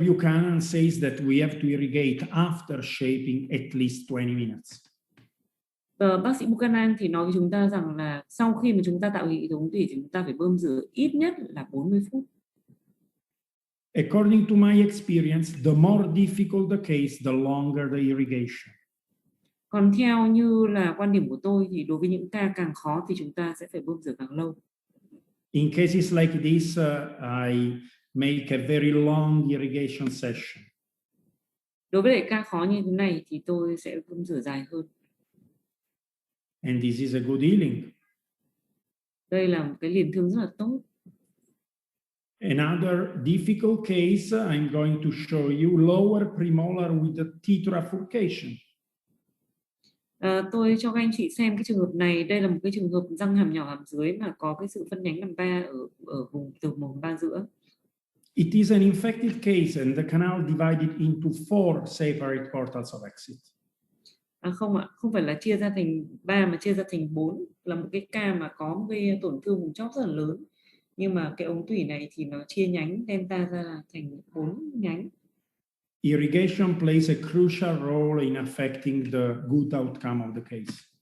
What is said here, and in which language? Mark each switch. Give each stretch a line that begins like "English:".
English: Buchanan says that we have to irrigate after shaping at least 20 minutes.
Vietnamese: Bác sĩ Buchanan thì nói với chúng ta rằng là sau khi mà chúng ta tạo hệ thống tủy thì chúng ta phải bơm rửa ít nhất là 40 phút.
English: According to my experience, the more difficult the case, the longer the irrigation.
Vietnamese: Còn theo như là quan điểm của tôi thì đối với những ca càng khó thì chúng ta sẽ phải bơm rửa càng lâu.
English: In cases like this, I make a very long irrigation session.
Vietnamese: Đối với lại ca khó như thế này thì tôi sẽ bơm rửa dài hơn.
English: And this is a good healing.
Vietnamese: Đây là một cái liền thương rất là tốt.
English: Another difficult case I'm going to show you, lower premolar with the tetrafurcation.
Vietnamese: Tôi cho các anh chị xem cái trường hợp này. Đây là một cái trường hợp răng hàm nhỏ hàm dưới mà có cái sự phân nhánh làm ba ở vùng từ mồm ba giữa.
English: It is an infected case and the canal divided into 4 separate portals of exit.
Vietnamese: Không ạ, không phải là chia ra thành 3 mà chia ra thành 4, là một cái ca mà có một cái tổn thương vùng chóp rất là lớn. Nhưng mà cái ống tủy này thì nó chia nhánh delta ra thành 4 nhánh.
English: Irrigation plays a crucial role in affecting the good outcome of the case.